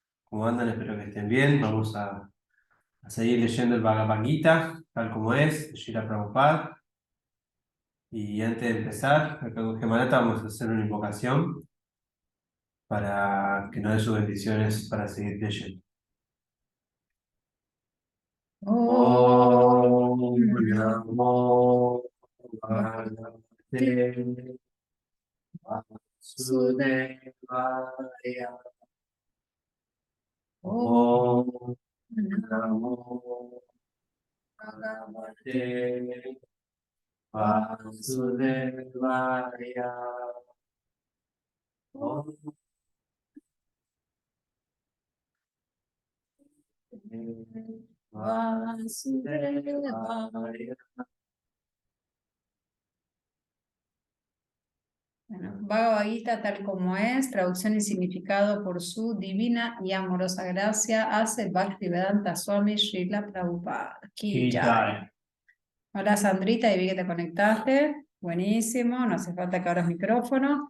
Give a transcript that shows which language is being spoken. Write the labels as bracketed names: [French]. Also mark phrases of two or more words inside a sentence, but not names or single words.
[Spanish] ¿Cómo andan? Espero que estén bien. Vamos a seguir leyendo el Bhagavad Gita, tal como es, de Srila Prabhupada. Y antes de empezar, acá con Gemalata vamos a hacer una invocación para que nos dé sus bendiciones para seguir leyendo. [Sanskrit] Om Namo Bhagavate Vasudevaya. Om Namo Bhagavate Vasudevaya. Om Vasudevaya. [Spanish] Bueno, Bhagavad Gita tal como es, traducción y significado por su divina y amorosa gracia, hace Bhaktivedanta Swami Srila Prabhupada. [Hindi] Ki jai. [Spanish] Jai. Hola Sandrita, y vi que te conectaste. Buenísimo, no hace falta que abras micrófono.